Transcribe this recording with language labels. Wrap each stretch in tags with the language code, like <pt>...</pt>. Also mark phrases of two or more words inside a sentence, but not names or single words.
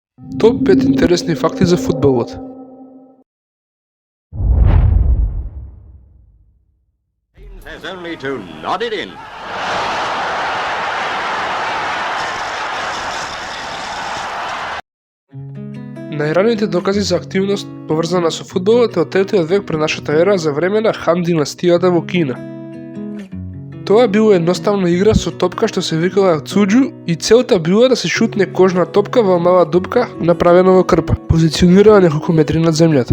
<mk>Топ 5 интересни факти за фудбалот.</mk> <en>Has only to nod it in.</en> <mk>Најраните докази за активност поврзана со фудбалот е од 3 век пред нашата ера за време на Хан династијата во Кина. Тоа била едноставна игра со топка што се викала цуџу и целта била да се шутне кожна топка во мала дупка направена во крпа, позиционирана неколку метри над земјата.</mk>